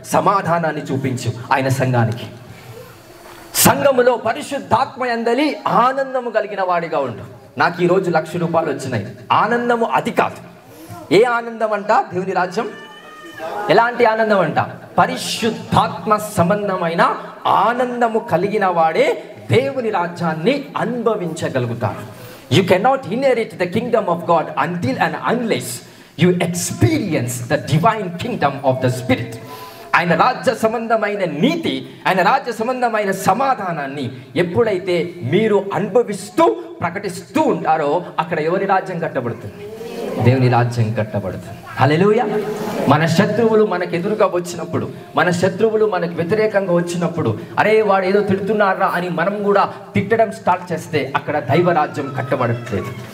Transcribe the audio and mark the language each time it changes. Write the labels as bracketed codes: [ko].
[te] సమాధానాన్ని చూపించు ఆయన సంఘానికి. సంఘములో పరిశుద్ధాత్మ యందలి ఆనందము కలిగిన వాడిగా ఉండు. నాకు ఈరోజు 1,00,000 రూపాయలు వచ్చినాయి, ఆనందము అది కాదు. ఏ ఆనందం అంట? దేవుని రాజ్యం ఎలాంటి ఆనందం అంట? పరిశుద్ధాత్మ సంబంధమైన ఆనందము కలిగిన వాడే దేవుని రాజ్యాన్ని అనుభవించగలుగుతారు. [en] You cannot inherit the kingdom of God until and unless you experience the divine kingdom of the Spirit. [te] ఆయన రాజ్య సంబంధమైన నీతి, ఆయన రాజ్య సంబంధమైన సమాధానాన్ని ఎప్పుడైతే మీరు అనుభవిస్తూ ప్రకటిస్తూ ఉంటారో అక్కడ ఎవరి రాజ్యం కట్టబడుతుంది? దేవుని రాజ్యం కట్టబడుతుంది. హల్లెలూయా. మన శత్రువులు మనకు ఎదురుగా వచ్చినప్పుడు, మన శత్రువులు మనకు వ్యతిరేకంగా వచ్చినప్పుడు, అరే వాడు ఏదో తిడుతున్నారా అని మనం కూడా తిట్టడం స్టార్ట్ చేస్తే అక్కడ దైవ రాజ్యం కట్టబడట్లేదు.